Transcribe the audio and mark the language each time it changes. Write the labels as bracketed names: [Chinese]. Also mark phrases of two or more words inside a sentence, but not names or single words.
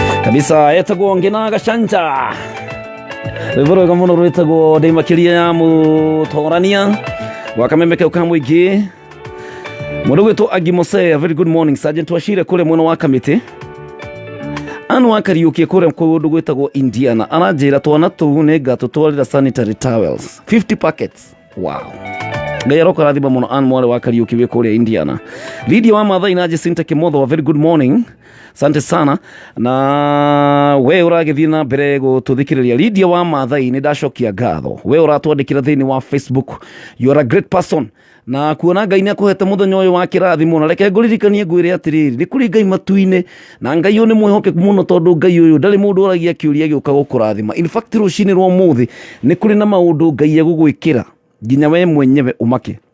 [Kikuyu] kabisa etagwo ngina gacanja rwimbo rwega muno rwitagwo ndi makiria ya mutorania wakamemeke ukamwingi mundu gwitwo Agimose. [English] A very good morning [Kikuyu] Sergeant Washire kule mwena wa Kamiti anu akariukie kule kundu gwitagwo Indiana anajira twana tu nega tutwarira [English] sanitary towels [Kikuyu] 50 packets. Wow, ngayaroko rathiba muno anu mwale wa kariukie we kule Indiana. Lydia wa Mathai na Jacinta Kimotho. [English] A very good morning, [Swahili] asante sana [Kikuyu] na we uragithie na mbere gututhikiriria. Lydia wa Mathai ni ndacokia ngatho we uratwandikira thiini wa Facebook. [English] You are a great person [Kikuyu] na kuona Ngai ni akuhete muthenya uyu wa kirathimo na reke nguririkanie ngwire atiriri ni kuri Ngai matuine na Ngai uyu ni mwihokeku muno tondu Ngai uyu ndari mundu oragia kiuria giuka gukurathima. [English] In fact [Kikuyu] rucini rwa muthi ni kuri na maundu Ngai egugwikira nginya we mwenyewe umake.